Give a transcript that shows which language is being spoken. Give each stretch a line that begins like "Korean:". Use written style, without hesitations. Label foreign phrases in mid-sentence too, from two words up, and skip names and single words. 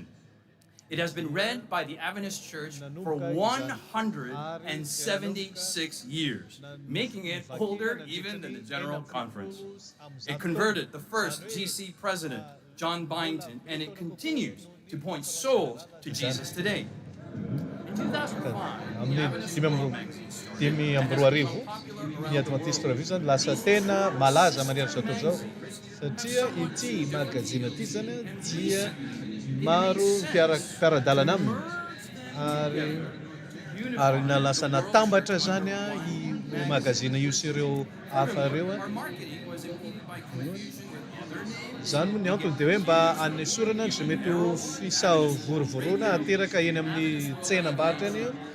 English: It has been read by the Adventist Church for 176 years, making it older even than the General Conference. It converted the first GC president, John Byington, and it continues to point souls to Jesus today. In 2005, the Adventist World Magazine
Malagasy: dimy amby roa arivo ny Adventiste Review zany lasa tena malaza manerana zao tontolo zao satria ity magazine ity zany dia maro mpiara-dalana aminy ary nalasa natambatra zany io magazine io sy ireo hafa ireo zany moa ny antony dia hoe mba hanesorana zay mety ho fisavorovoroana ateraka eny amin'ny tsenam-barotra eny